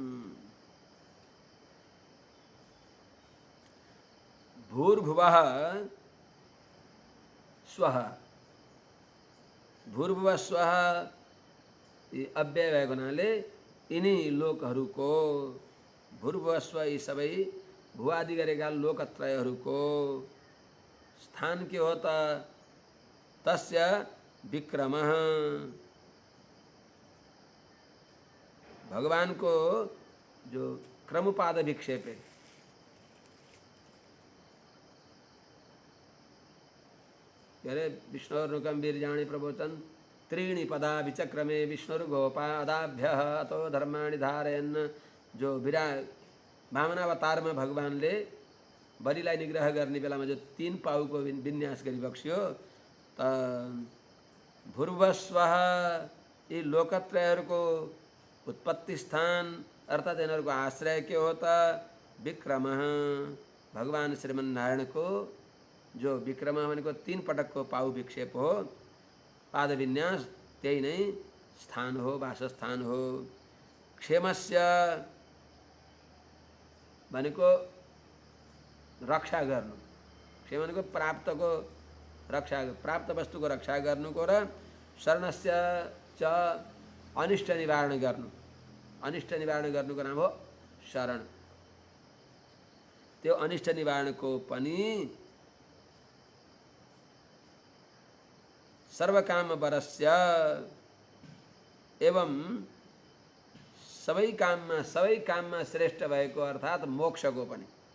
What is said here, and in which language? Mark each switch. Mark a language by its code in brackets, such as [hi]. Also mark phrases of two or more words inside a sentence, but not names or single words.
[sa] भूर्भुवः स्वः भूर्भुवः स्वः [ne] अव्यय भएको हुनाले यिनी लोकहरूको भूर्भुवः स्व यी सबै भुवादि गरेका लोकत्रयहरूको स्थान के हो त [sa] तस्य विक्रमः [ne] भगवान को जो [sa] क्रमपाद विक्षेपे अरे विष्णुर्नुकं वीर्याणि प्रवोचन त्रीणि पदा विचक्रमे विष्णुर्गोपादाभ्यः अतो धर्माणि धारयन्। [ne] जो वामनावतार में भगवानले बलिलाई निग्रह गर्ने बेलामा जो 3 पाउको विन्यास गरिबक्स्यो त भूर्भुवस्वः यी लोकत्रयहरूको उत्पत्ति स्थान अर्थात् यिनीहरूको आश्रय के हो त विक्रमः भगवान श्रीमन्नारायण को जो विक्रम भनेको 3 पटक को पाउ विक्षेप हो पाद विन्यास त्यही नै स्थान हो वासस्थान हो। क्षेमस्य भनेको रक्षा गर्नु क्षेम भनेको प्राप्तको रक्षा प्राप्त वस्तुको रक्षा गर्नुको र [sa] शरणस्य च [ne] अनिष्ट निवारण गर्नु अनिष्ट निवारण गर्नुको नाम हो शरण। त्यो अनिष्ट निवारणको पनि सर्वकामवरस्य एवं सबै काममा श्रेष्ठ भएको अर्थात् मोक्षको पनि